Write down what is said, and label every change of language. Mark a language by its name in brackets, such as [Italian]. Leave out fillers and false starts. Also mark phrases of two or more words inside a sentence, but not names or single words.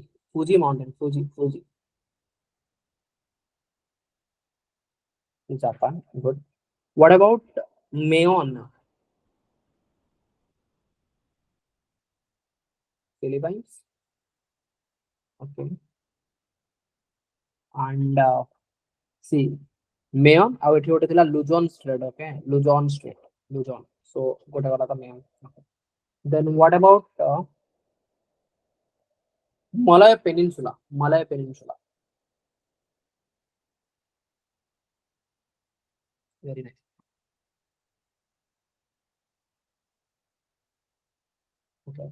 [English] Fuji Mountain, Fuji, Fuji, Japan. Good. What about Mayon? Philippines. Okay. And see, Mayon, [Odia] ଆଉ ଏଠି ଗୋଟେ ଥିଲା Luzon Strait. [English] Okay, Luzon Strait, Luzon. [Odia] So ଗୋଟେ ଗଲା ତ Mayon. Okay. [English] Then what about Malay Peninsula? Malay Peninsula. Very nice. Okay.